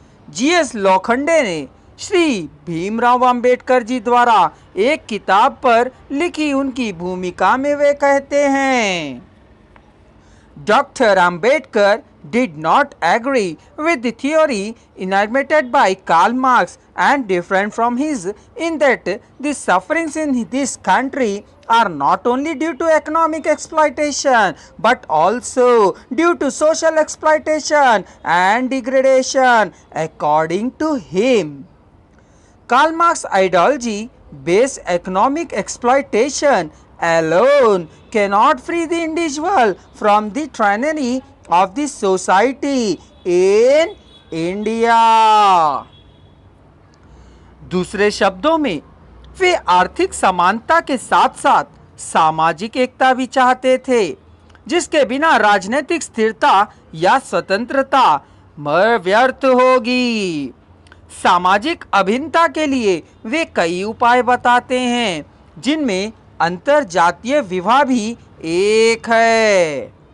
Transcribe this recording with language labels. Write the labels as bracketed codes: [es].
[hi] GS Lokhande ने श्री भीमराव अंबेडकर जी द्वारा एक किताब पर लिखी उनकी भूमिका में वे कहते हैं, Dr. [en] Ambedkar did not agree with the theory enumerated by Karl Marx and different from his in that the sufferings in this country are not only due to economic exploitation but also due to social exploitation and degradation. According to him, Karl Marx ideology based economic exploitation alone cannot free the individual from the tyranny of the society in India. [hi] दूसरे शब्दों में वे आर्थिक समानता के साथ साथ सामाजिक एकता भी चाहते थे, जिसके बिना राजनीतिक स्थिरता या स्वतंत्रता व्यर्थ होगी। सामाजिक अभिन्नता के लिए वे कई उपाय बताते हैं, जिनमें अंतर जातीय विवाह भी एक है।